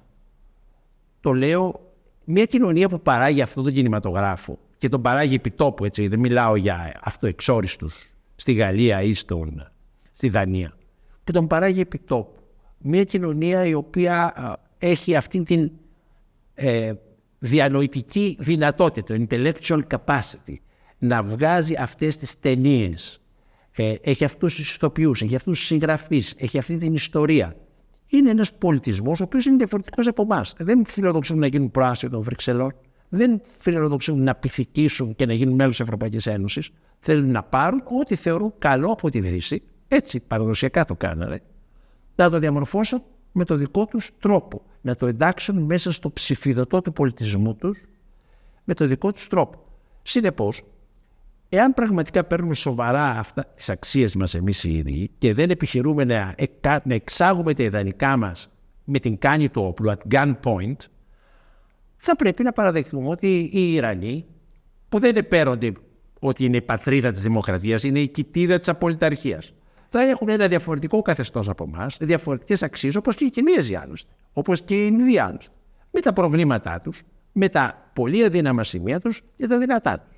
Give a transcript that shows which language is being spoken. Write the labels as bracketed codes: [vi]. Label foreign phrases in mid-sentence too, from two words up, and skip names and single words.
[el] Το λέω, μια κοινωνία που παράγει αυτόν τον κινηματογράφο και τον παράγει επί τόπου, έτσι, δεν μιλάω για αυτοεξόριστους στη Γαλλία ή στη Δανία, και τον παράγει επί τόπου. Μια κοινωνία η οποία έχει αυτή την διανοητική δυνατότητα, το [en] intellectual capacity, [el] να βγάζει αυτές τις ταινίες. Έχει αυτούς τους ηθοποιούς, έχει αυτούς τους συγγραφείς, έχει αυτή την ιστορία. Είναι ένας πολιτισμός ο οποίος είναι διαφορετικός από εμάς. Δεν φιλοδοξούν να γίνουν προάστιο των Βρυξελών, δεν φιλοδοξούν να πυθικήσουν και να γίνουν μέλος της Ευρωπαϊκής Ένωσης. Θέλουν να πάρουν ό,τι θεωρούν καλό από τη Δύση, έτσι παραδοσιακά το κάνανε, να το διαμορφώσουν με το δικό τους τρόπο, να το εντάξουν μέσα στο ψηφιδωτό του πολιτισμού τους με το δικό τους τρόπο. Συνεπώς, εάν πραγματικά παίρνουμε σοβαρά αυτά τις αξίες μας εμείς οι ίδιοι και δεν επιχειρούμε να εξάγουμε τα ιδανικά μας με την κάνη του όπλου, [en] at gunpoint, [el] θα πρέπει να παραδεχτούμε ότι οι Ιρανοί, που δεν επέρονται ότι είναι η πατρίδα της δημοκρατίας, είναι η κοιτίδα της απολυταρχίας. Θα έχουν ένα διαφορετικό καθεστώς από εμάς, διαφορετικές αξίες, όπως και οι Κινέζοι άλλωστε, όπως και οι Ινδοί άλλωστε. Με τα προβλήματά τους, με τα πολύ αδύναμα σημεία τους και τα δυνατά τους.